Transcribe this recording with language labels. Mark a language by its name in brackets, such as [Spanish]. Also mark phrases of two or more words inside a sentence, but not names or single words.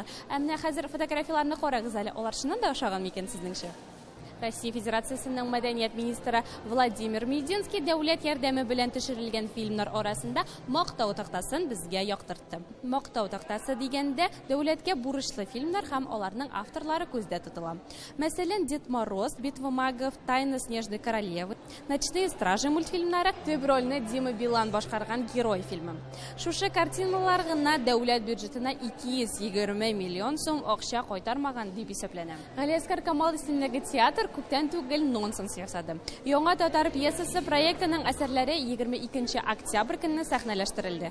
[Tatar] Менә хәзер фотографияларны карагыз әле, алар чыннан да ошаган микән сезнеңчә? Россия Федерациясының мәдәният министры Владимир Мединский дәүләт ярдәме белән төшерелгән фильмнар арасында мактау тактасын безгә яктыртты. Мактау тактасы дигәндә дәүләткә бурычлы фильмнар һәм аларның авторлары күздә тотыла. Мәсәлән, Дед Мороз, Битва магов, Тайна Снежной королевы, Ночные стражи мультфильмнары, төп рольне Дима Билан башкарган Герой фильмы. Шушы картиналар гына дәүләт бюджетына 220 миллион сум акча кайтармаган дип исәпләнә. Галиәскәр Камал исемлеге театр күптән түгел нонсенс ясады. Яңа татар пьесасы проектының әсәрләре 22 октябрь көнне сәхнәләштерелде.